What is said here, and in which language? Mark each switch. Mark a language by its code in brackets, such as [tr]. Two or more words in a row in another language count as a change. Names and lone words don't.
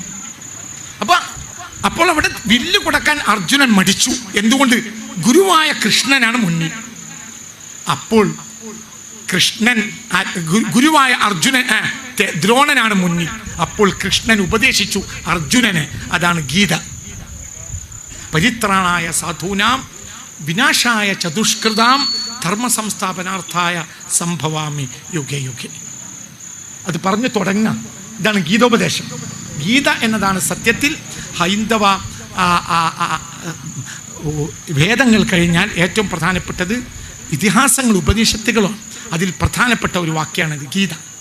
[ml] അപ്പോൾ അവിടെ വില്ല് കൊടുക്കാൻ അർജുനൻ മടിച്ചു. എന്തുകൊണ്ട്? ഗുരുവായ കൃഷ്ണനാണ് മുന്നിൽ. അപ്പോൾ കൃഷ്ണൻ, ഗുരുവായ ദ്രോണനാണ് മുന്നിൽ. അപ്പോൾ കൃഷ്ണൻ ഉപദേശിച്ചു അർജുനനെ. അതാണ് ഗീത. [sa] പരിത്രാണായ സാധൂനാം വിനാശായ ചതുഷ്കൃതാം ധർമ്മ സംസ്ഥാപനാർത്ഥായ സംഭവാമി യുഗേ യുഗേ. [ml] അത് പറഞ്ഞു തുടങ്ങാം. ഇതാണ് ഗീതോപദേശം. ഗീത എന്നതാണ് സത്യത്തിൽ ഹൈന്ദവ വേദങ്ങൾ കഴിഞ്ഞാൽ ഏറ്റവും പ്രധാനപ്പെട്ടത് ഇതിഹാസങ്ങൾ, ഉപനിഷത്തുകളാണ്. അതിൽ പ്രധാനപ്പെട്ട ഒരു വാക്യമാണിത്, ഗീത.